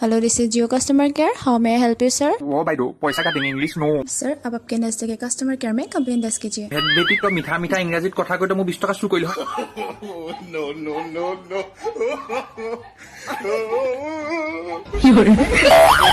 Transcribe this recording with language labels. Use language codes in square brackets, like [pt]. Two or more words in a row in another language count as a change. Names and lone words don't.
[en] Hello, this is Jio Customer Care. How may I help you, sir? [as] ओ বাইদেউ পইচা কাটিং ইংলিছ নো। [hi] Sir, आप आपके नजदीकी [en] customer care [hi] में कंप्लेन दर्ज कीजिए। [as] হেড বেটি তই মিঠা মিঠা ইংৰাজীত কথা কৈ তই মোক 20 টকা চুৰ কৰিলি হয়।